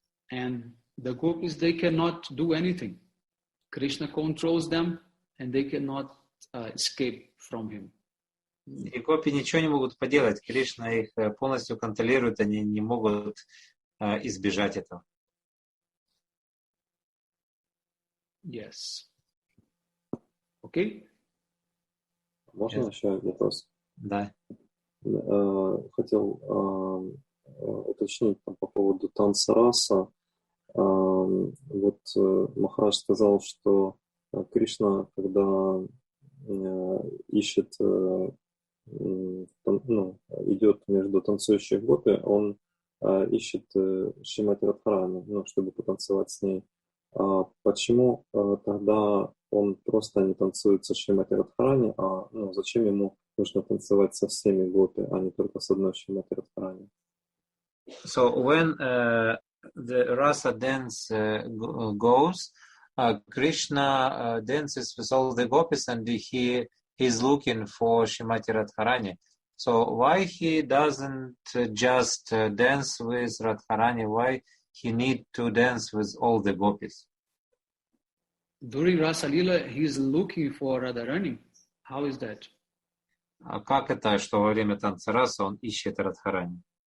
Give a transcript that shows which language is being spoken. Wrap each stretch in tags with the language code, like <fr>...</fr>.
<en>And the gopis, they cannot do anything. Krishna controls them, and they cannot escape from him.</en> <ru>И гопи ничего не могут поделать. Кришна их полностью контролирует, они не могут избежать этого.</ru> <en>Yes. Okay?</en> <ru>Можно еще вопрос? Да. Хотел уточнить по поводу танца раса. Вот Махарадж сказал, что Кришна, когда ищет, идет между танцующих гопи, он ищет Шримати Радхарани, чтобы потанцевать с ней. Почему тогда он просто не танцует со Шримати Радхарани, зачем ему нужно танцевать со всеми гопи, а не только с одной Шримати Радхарани?</ru> <en>So when the rasa dance goes, Krishna dances with all the gopis and he is looking for Shrimati Radharani. So why he doesn't just dance with Radharani? Why he need to dance with all the gopis? During Rasa Lila, he is looking for Radharani. How is that?</en> <ru>А как это, что во время танца раса он ищет Радхарани?</ru>